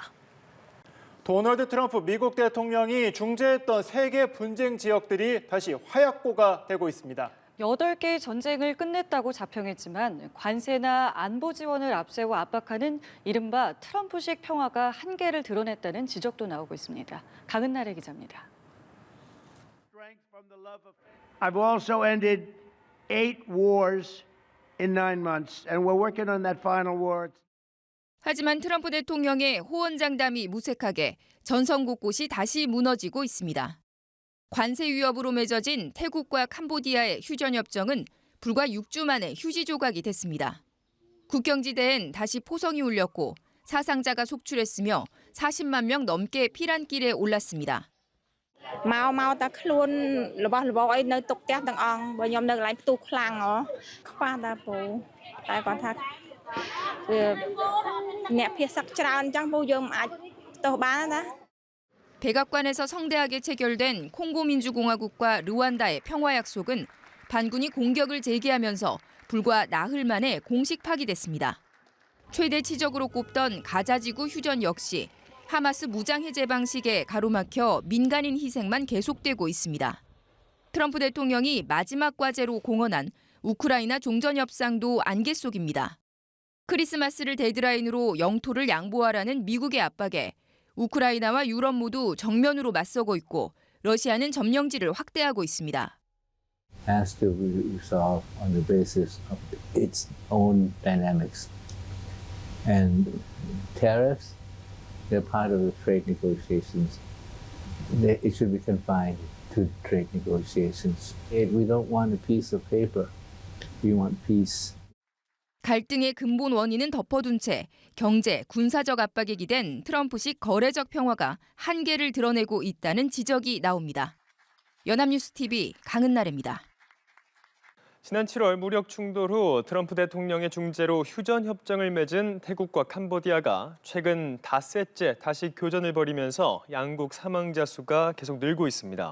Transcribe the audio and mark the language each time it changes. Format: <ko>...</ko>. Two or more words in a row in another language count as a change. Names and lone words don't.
<ko>도널드 트럼프 미국 대통령이 중재했던 3개 분쟁 지역들이 다시 화약고가 되고 있습니다. 8개의 전쟁을 끝냈다고 자평했지만 관세나 안보 지원을 앞세워 압박하는 이른바 트럼프식 평화가 한계를 드러냈다는 지적도 나오고 있습니다. 강은나래 기자입니다.</ko> <en>I've also ended 8 wars in 9 months, and we're working on that final war.</en> <ko>하지만 트럼프 대통령의 호언장담이 무색하게 전선 곳곳이 다시 무너지고 있습니다. 관세 위협으로 맺어진 태국과 캄보디아의 휴전협정은 불과 6주 만에 휴지 조각이 됐습니다. 국경지대엔 다시 포성이 울렸고 사상자가 속출했으며 40만 명 넘게 피난길에 올랐습니다.</ko> <km>mau taខ្លួនរបស់អីនៅទុកផ្ទះទាំងអង្គបើខ្ញុំនៅកន្លែងផ្ទុះខ្លាំងខ្វះតាពូតែគាត់ថាអ្នកភៀសសឹកច្រើនអញ្ចឹងពូយើងមិនអាចផ្ទុះបានណា</km> <ko>백악관에서 성대하게 체결된 콩고민주공화국과 르완다의 평화약속은 반군이 공격을 재개하면서 불과 나흘 만에 공식 파기됐습니다. 최대 치적으로 꼽던 가자지구 휴전 역시 하마스 무장해제 방식에 가로막혀 민간인 희생만 계속되고 있습니다. 트럼프 대통령이 마지막 과제로 공언한 우크라이나 종전협상도 안개 속입니다. 크리스마스를 데드라인으로 영토를 양보하라는 미국의 압박에 우크라이나와 유럽 모두 정면으로 맞서고 있고 러시아는 점령지를 확대하고 있습니다.</ko> <en>Has to be resolved on the basis of its own dynamics. And tariffs, they're part of the trade negotiations. It should be confined to trade negotiations. We don't want a piece of paper. We want peace.</en> <ko>갈등의 근본 원인은 덮어둔 채 경제, 군사적 압박에 기댄 트럼프식 거래적 평화가 한계를 드러내고 있다는 지적이 나옵니다. 연합뉴스 TV 강은나래입니다. 지난 7월 무력 충돌 후 트럼프 대통령의 중재로 휴전 협정을 맺은 태국과 캄보디아가 최근 닷새째 다시 교전을 벌이면서 양국 사망자 수가 계속 늘고 있습니다.</ko>